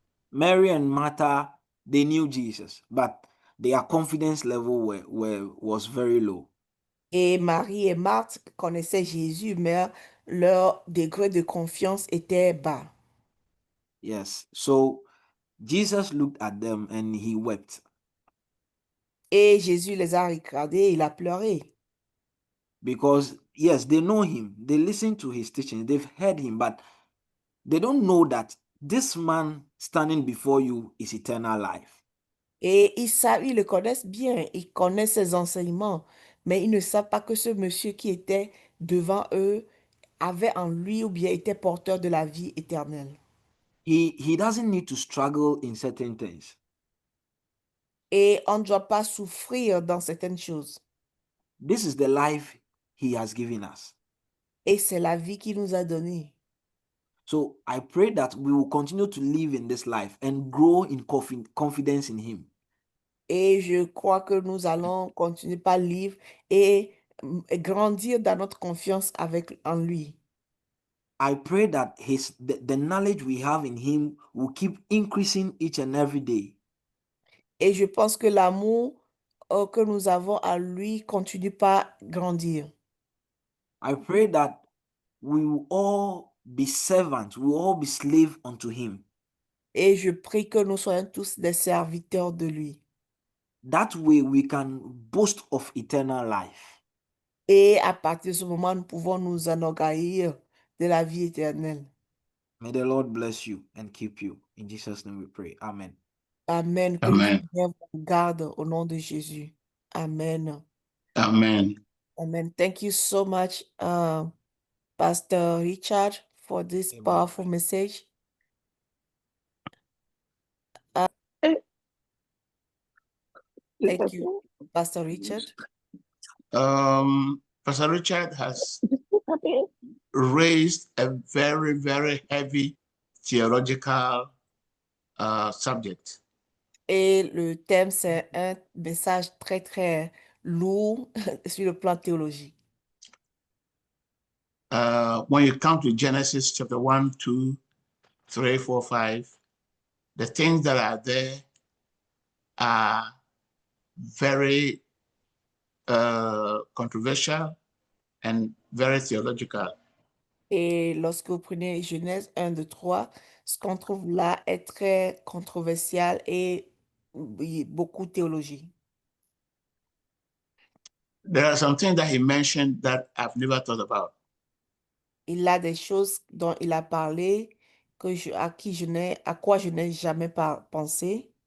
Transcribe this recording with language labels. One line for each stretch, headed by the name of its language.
English: Mary and Martha, they knew Jesus, but their confidence level was very low.
French: Et Marie et Marthe connaissaient Jésus, mais leur degré de confiance était bas.
English: Yes. So Jesus looked at them and he wept
French: Et Jésus les a regardés et il a pleuré.
English: because, yes, they know him, they listen to his teaching, they've heard him, but they don't know that this man standing before you is eternal life.
French: Et ils le connaissent bien, ils connaissent ses enseignements, mais ils ne savent pas que ce monsieur qui était devant eux avait en lui ou bien était porteur de la vie éternelle.
English: He doesn't need to struggle in certain things.
French: Et on ne doit pas souffrir dans certaines choses.
English: This is the life he has given us.
French: Et c'est la vie qu'il nous a donnée.
English: So I pray that we will continue to live in this life and grow in confidence in him.
French: Et je crois que nous allons continuer par livre et grandir dans notre confiance en lui.
English: I pray that the knowledge we have in him will keep increasing each and every day.
French: Et je pense que l'amour que nous avons à lui continue par grandir.
English: I pray that we will all be servants, we will all be slaves unto him.
French: Et je prie que nous soyons tous des serviteurs de lui.
English: That way we can boast of eternal life.
French: Et à partir de ce moment, nous pouvons nous enorgueillir de la vie éternelle.
English: May the Lord bless you and keep you. In Jesus' name we pray. Amen.
French: Amen. Que Amen. le Seigneur vous garde au nom de Jésus. Amen. Amen.
English: Amen. Thank you so much, Pastor Richard, for this Amen. powerful message. Thank you, Pastor Richard. Pastor Richard has raised a very, very heavy theological subject.
French: Et le thème, c'est un message très, très lourd sur le plan théologique.
English: When you come to Genesis chapter 1, 2, 3, 4, 5, the things that are there are very controversial and very theological.
French: Et lorsque vous prenez Genèse 1, 2, 3, ce qu'on trouve là est très controversial et oui, beaucoup théologie.
English: There are some things that he mentioned that I've never thought about.
French: Il a des choses dont il a parlé à quoi je n'ai jamais pensé.